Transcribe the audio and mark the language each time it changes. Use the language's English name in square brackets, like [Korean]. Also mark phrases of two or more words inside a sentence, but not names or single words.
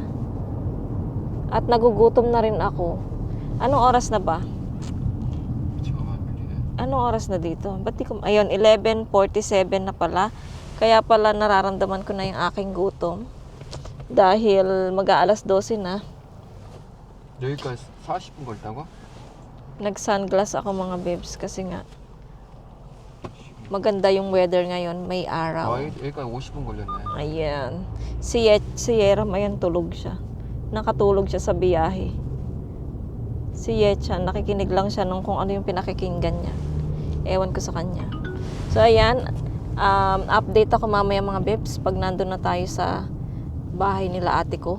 [Filipino] At nagugutom na rin ako. Anong oras na ba? Anong oras na dito? Ba't di ko... Ayun, 11:47 na pala. Kaya pala nararamdaman ko na yung aking gutom. Dahil mag-aalas 12 na. [Korean] 여기까지 40분 걸다고? [Filipino] Nag-sunglass ako mga bebs kasi nga maganda yung weather ngayon, may araw. [Korean] 여기까지 50분 걸렸네. [Filipino] Ayan. Si Yeram, ayan, tulog siya. Nakatulog siya sa biyahe. Si Yechan, nakikinig lang siya nung kung ano yung pinakikinggan niya. Ewan ko sa kanya. So ayan, update ako mamaya mga bebs pag nandun na tayo sa bahay nila ate ko.